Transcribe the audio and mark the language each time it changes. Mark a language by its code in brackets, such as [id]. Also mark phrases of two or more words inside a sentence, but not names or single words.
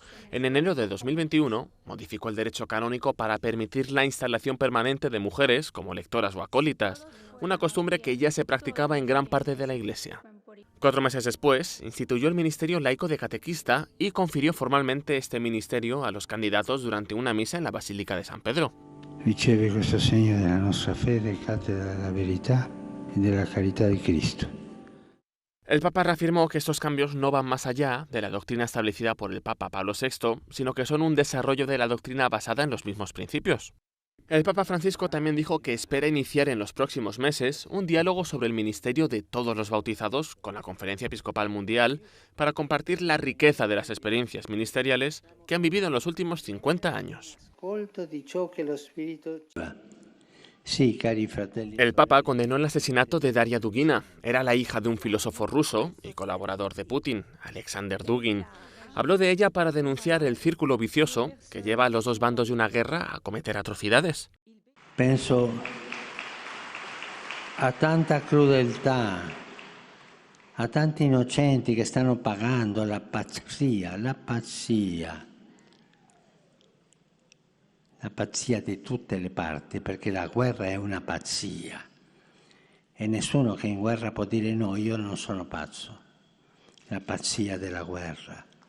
[es] En enero de 2021, modificó el derecho canónico para permitir la instalación permanente de mujeres como lectoras o acólitas, una costumbre que ya se practicaba en gran parte de la Iglesia. 4 meses después, instituyó el ministerio laico de catequista y confirió formalmente este ministerio a los candidatos durante una misa en la Basílica de San Pedro. [it] Riceve questo segno della nostra fede, cattedra della verità e della carità di Cristo. [es] El Papa reafirmó que estos cambios no van más allá de la doctrina establecida por el Papa Pablo VI, sino que son un desarrollo de la doctrina basada en los mismos principios. El Papa Francisco también dijo que espera iniciar en los próximos meses un diálogo sobre el ministerio de todos los bautizados con la Conferencia Episcopal Mundial para compartir la riqueza de las experiencias ministeriales que han vivido en los últimos 50 años. [it] Sì, cari fratelli. [es] El Papa condenó el asesinato de Daria Dugina. Era la hija de un filósofo ruso y colaborador de Putin, Alexander Dugin. Habló de ella para denunciar el círculo vicioso que lleva a los dos bandos de una guerra a cometer atrocidades. [it] Penso a tanta crudeltà, a tanti innocenti che stanno pagando la pazzia di tutte le parti, perché la guerra è una pazzia e nessuno che in guerra può dire no, io non sono pazzo, la pazzia della guerra.